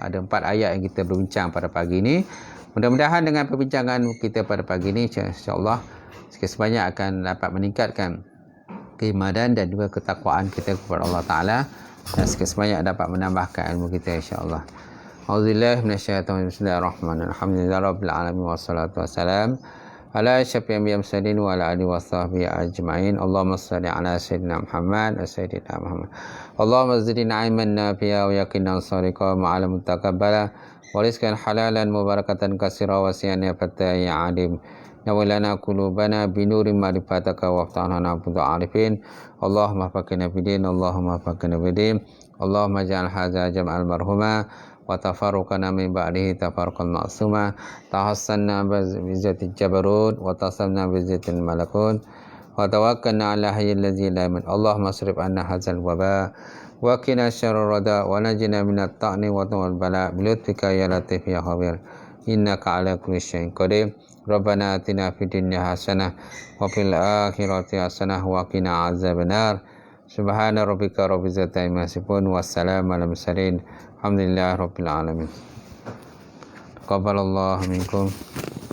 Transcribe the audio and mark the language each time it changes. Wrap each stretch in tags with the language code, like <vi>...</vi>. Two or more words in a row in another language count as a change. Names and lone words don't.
<ms>Ada 4 ayat yang kita berbincang pada pagi ini. Mudah-mudahan dengan perbincangan kita pada pagi ini, insya-Allah sikit sebanyak akan dapat meningkatkan keimanan dan juga ketakwaan kita kepada Allah Ta'ala, dan sikit sebanyak dapat menambahkan ilmu kita, insya-Allah.</ms> <ar>أعوذ بالله من الشيطان الرجيم. بسم الله الرحمن الرحيم الحمد لله رب العالمين والصلاة والسلام على أشرف الأنبياء المرسلين وعلى آله وصحبه أجمعين. اللهم صل على سيدنا محمد وسيدنا محمد. اللهم زدنا علما نافعا ويقينا صادقا وعلما متقبلا ورزقا حلالا مباركة كثيرا وشفاء يا فتاح يا عليم. نولنا قلوبنا بنور معرفتك وافتحنا بعارفين. اللهم فقهنا بالدين، اللهم فقهنا بالدين. اللهم اجعل هذا جمعا مرحوما وتفرقنا من بعده تفرقا معصوما. تحصنا بعزة الجبروت واعتصمنا بعزة الملكوت وتوكلنا على الحي الذي لا يموت. اللهم اصرف عنا هذا الوباء وقنا شر الردى ونجنا من الطعن و والبلاء بلطفك يا لطيف يا خبير إنك على كل شيء قدير. ربنا آتنا في الدنيا حسنة وفي الآخرة حسنة وقنا عذاب النار. سبحان ربك رب العزة عما يصفون وسلام على المرسلين. الحمد لله رب العالمين تقبل الله منكم.</ar>